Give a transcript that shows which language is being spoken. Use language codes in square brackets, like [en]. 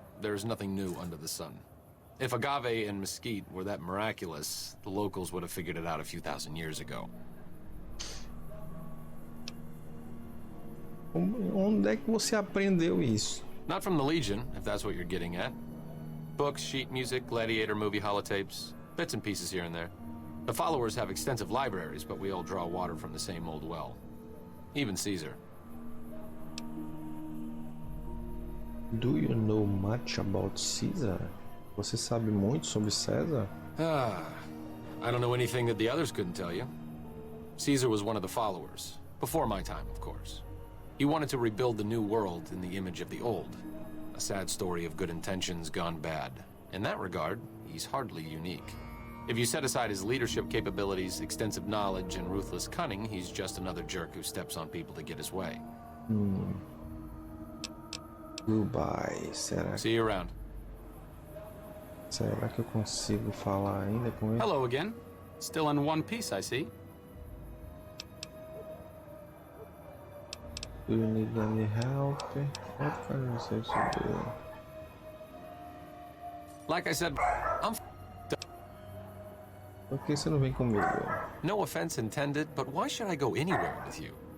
[en] There's nothing new under the sun. If agave and mesquite were that miraculous, the locals would have figured it out a few thousand years ago. [pt] Onde é que você aprendeu isso? [en] Not from the Legion, if that's what you're getting at. Books, sheet music, gladiator movie holotapes, bits and pieces here and there. The followers have extensive libraries, but we all draw water from the same old well. Even Caesar. Do you know much about Caesar? [pt] Você sabe muito sobre César? [en] I don't know anything that the others couldn't tell you. Caesar was one of the followers. Before my time, of course. He wanted to rebuild the new world in the image of the old. A sad story of good intentions gone bad. In that regard, he's hardly unique. If you set aside his leadership capabilities, extensive knowledge, and ruthless cunning, he's just another jerk who steps on people to get his way. Goodbye. [pt] Será? [en] See you around. [pt] Será que eu consigo falar ainda com ele? [en] Hello again. Still in one piece, I see. Do you need any help? What can I say to do? Like I said, I'm [pt] Por que você não vem comigo? [en] No offense intended, but why should I go anywhere with you?